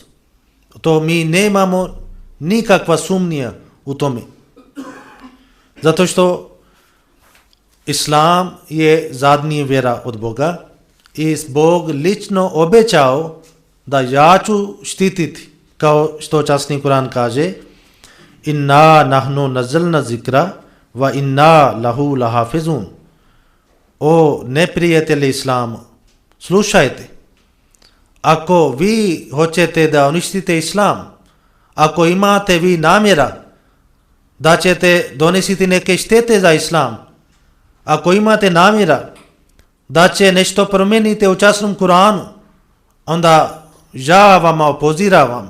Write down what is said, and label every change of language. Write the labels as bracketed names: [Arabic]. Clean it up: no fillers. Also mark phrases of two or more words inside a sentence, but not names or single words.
[Bosnian] To mi nemamo nikakva sumnja u tome. Zato što Islam je zadnji vjera od Boga i Bog lično obećao da ja ću štititi, kao što časni Kur'an kaže, [Arabic] إنا نحن نزلنا الذكر وإنا له لحافظون. [Bosnian] O neprijatelji Islama, slušajte, ako vi hoćete da uništite Islam, ako imate vi namjera da ćete donesiti neke štete za Islam, ako imate namjera da će nešto promijeniti u časnom Kur'anu, onda ja vama opoziravam.